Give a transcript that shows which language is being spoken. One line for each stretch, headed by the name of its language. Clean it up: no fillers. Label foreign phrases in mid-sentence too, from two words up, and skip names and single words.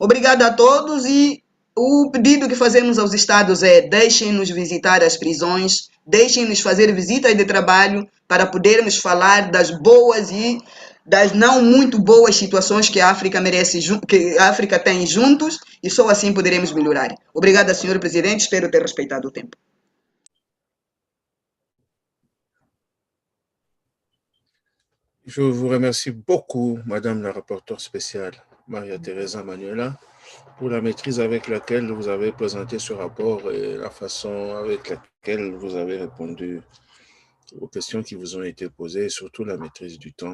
Portuguese: Obrigada a todos e O pedido que fazemos aos Estados é: deixem-nos visitar as prisões, deixem-nos fazer visitas de trabalho para podermos falar das boas e das não muito boas situações que a África merece, que a África tem juntos, e só assim poderemos melhorar. Obrigada, Sr. Presidente, espero ter respeitado o tempo.
French: Je vous remercie beaucoup, Madame la rapporteure spéciale, Maria Teresa Manuela, pour la maîtrise avec laquelle vous avez présenté ce rapport et la façon avec laquelle vous avez répondu aux questions qui vous ont été posées, et surtout la maîtrise du temps.